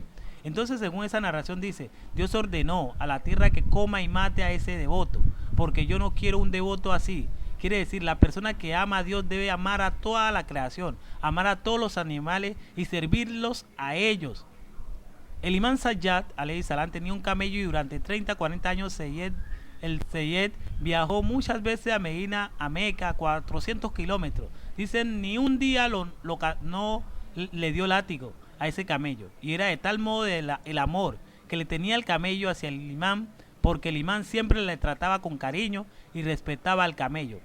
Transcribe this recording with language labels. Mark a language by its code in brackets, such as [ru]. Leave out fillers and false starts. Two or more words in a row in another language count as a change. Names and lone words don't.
[es] Entonces, según esa narración, dice: Dios ordenó a la tierra que coma y mate a ese devoto, porque yo no quiero un devoto así. Quiere decir, la persona que ama a Dios debe amar a toda la creación, amar a todos los animales y servirlos a ellos. El imán Sayyad [ar] عليه السلام [es] tenía un camello y durante 30-40 años el Seyyed viajó muchas veces a Medina, a Meca, 400 kilómetros. Dicen, ni un día no le dio látigo a ese camello. Y era de tal modo el amor que le tenía el camello hacia el imán, porque el imán siempre le trataba con cariño y respetaba al camello.